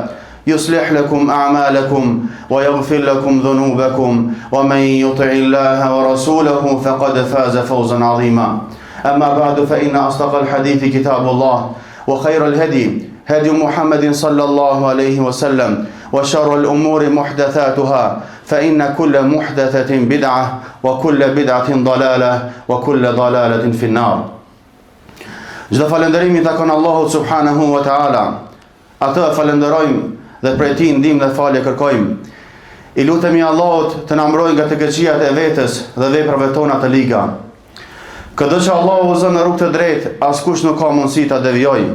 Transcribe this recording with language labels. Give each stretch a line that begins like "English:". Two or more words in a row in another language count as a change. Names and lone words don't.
Arabic: يصلح لكم أعمالكم ويغفر لكم ذنوبكم ومن يطع الله ورسوله فقد فاز فوزا عظيما أما بعد فإن أصدق الحديث كتاب الله وخير الهدي هدي محمد صلى الله عليه وسلم وشر الأمور محدثاتها فإن كل محدثة بدعة وكل بدعة ضلالة وكل ضلالة في النار.
Albanian: Çdo falënderimi takon Allahut
Arabic: سبحانه وتعالى.
Albanian: Atë falenderojmë dhe prej tij ndihmë dhe falje kërkojmë. I lutemi Allahut të na mbrojë nga të keqijat e vetes dhe veprave tona të liga. Këdo që Allahu uzon në rrugë të drejtë, askush nuk ka mundësi ta devijojë.